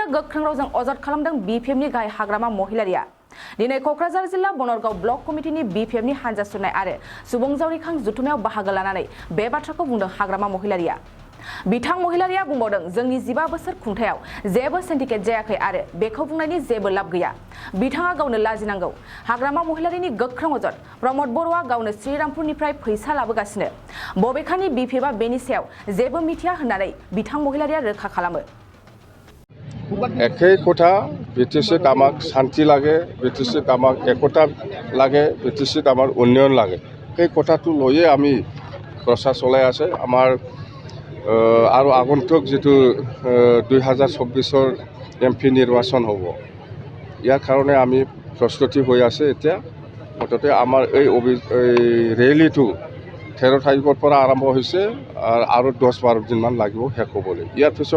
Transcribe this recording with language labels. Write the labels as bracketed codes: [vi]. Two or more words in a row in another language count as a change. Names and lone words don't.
[brx] गोख्रों रावजों अजद खालामदों बीपीएफनि गाय हाग्रामा महिलारिया दिनै क'क्राझार जिल्ला बनरगाव ब्लक कमिटिनि बीपीएफनि हानजा सुरनाय आरो सुबुं जावरिखां जुथुमायाव बाहागो लानानै बे बाथ्राखौ बुंदों हाग्रामा महिलारिया बिथां महिलारिया बुंबावदों जोंनि 15 बोसोर खुंथायाव जेबो सिन्डिकेट जायाखै आरो बेखौ बुंनायनि जेबो लाब गैया बिथाङा गावनो लाजिनांगौ हाग्रामा महिलारिनि गोख्रों अजद प्रमद बर'आ गावनो श्रीरामपुरनिफ्राय फैसा लाबोगासिनो बबेखानि बीपीएफआ बेनि सायाव जेबो मिथिया होननानै बिथां महिलारिया रोखा खालामो [as] একে কথা বিটিচি আমাক শান্তি লাগে বিটিচি আমাক একতা লাগে বিটিচি আমাৰ উন্নয়ন লাগে সেই কথাটো লৈয়ে আমি প্ৰচাৰ চলাই আছে আমাৰ আৰু আগন্তুক যেটো 2024 এমপি নিৰ্বাচন হ'ব ইয়াৰ কাৰণে আমি প্ৰস্তুতি হৈ আছে এতিয়া মুঠতে আমাৰ এই ৰেলীটো 13 তাৰিখৰ পৰা আৰম্ভ হৈছে আৰু 10-12 দিনমান লাগিব শেষ হ'বলৈ ইয়াৰ পিছত